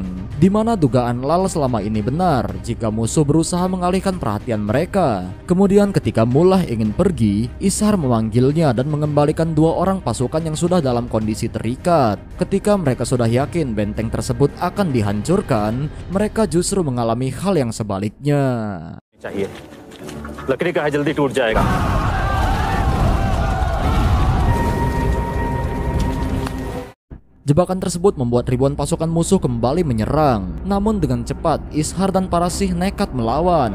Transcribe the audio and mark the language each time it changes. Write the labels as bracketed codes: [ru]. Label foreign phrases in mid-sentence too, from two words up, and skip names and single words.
[id] Di mana dugaan Lal selama ini benar jika musuh berusaha mengalihkan perhatian mereka. Kemudian ketika Mullah ingin pergi, Ishar memanggilnya dan mengembalikan dua orang pasukan yang sudah dalam kondisi terikat. Ketika mereka sudah yakin benteng tersebut akan dihancurkan, mereka justru mengalami hal yang sebaliknya. [hi] चाहिए लकड़ी का है जल्दी टूट जाएगा [id] Jebakan tersebut membuat ribuan pasukan musuh kembali menyerang. Namun dengan cepat, Ishar dan para Sikh nekat melawan.